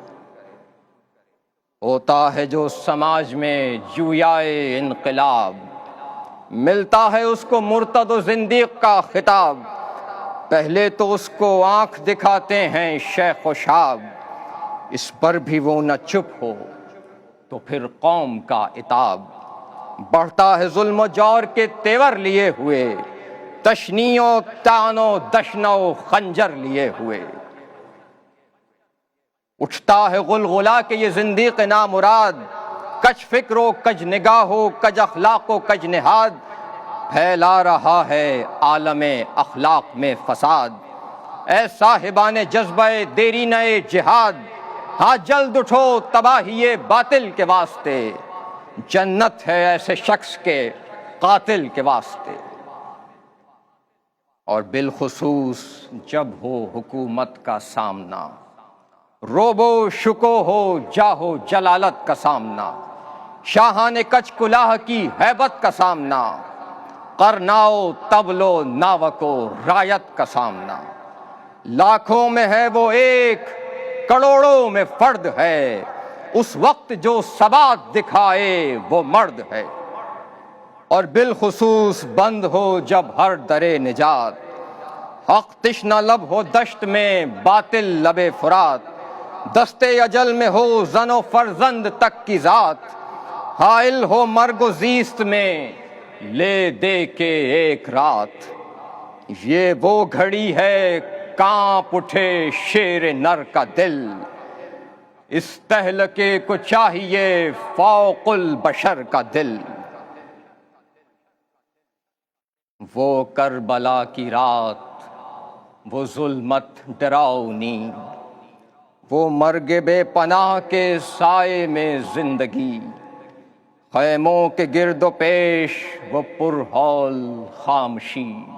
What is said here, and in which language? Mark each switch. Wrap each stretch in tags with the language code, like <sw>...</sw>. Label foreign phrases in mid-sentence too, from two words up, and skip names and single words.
<ur>ہوتا ہے جو سماج میں جویائے انقلاب، ملتا ہے اس کو مرتد و زندیق کا خطاب، پہلے تو اس کو آنکھ دکھاتے ہیں شیخ و شاب، اس پر بھی وہ نہ چپ ہو تو پھر قوم کا عتاب، بڑھتا ہے ظلم و جور کے تیور لیے ہوئے، تشنیع و طعن و دشن و خنجر لیے ہوئے، اٹھتا ہے غلغلہ کہ یہ زندیق نامراد، کج فکر و کج نگاہ و کج اخلاق و کج نہاد، پھیلا رہا ہے عالم اخلاق میں فساد، اے صاحبان جذبہ دیرینہ جہاد، ہاں جلد اٹھو تباہی باطل کے واسطے، جنت ہے ایسے شخص کے قاتل کے واسطے۔ اور بالخصوص جب ہو حکومت کا سامنا، روب و شکو ہو جاہ و جلالت کا سامنا، شاہان کچ کلاه کی ہیبت کا سامنا، قرناؤ طبل و ناوک و رایت کا سامنا، لاکھوں میں ہے وہ ایک کروڑوں میں فرد ہے، اس وقت جو ثبات دکھائے وہ مرد ہے، اور بالخصوص بند ہو جب ہر در نجات، حق تشنہ لب ہو دشت میں باطل لب فرات، دستے اجل میں ہو زن و فرزند تک کی ذات، حائل ہو مرگ و زیست میں لے دے کے ایک رات۔ یہ وہ گھڑی ہے کانپ اٹھے شیر نر کا دل، اس تہلکے کو چاہیے فوق البشر کا دل۔ وہ کربلا کی رات، وہ ظلمت ڈراؤنی، وہ مرگ بے پناہ کے سائے میں زندگی، خیموں کے گرد و پیش وہ پرہول خاموشی،</ur>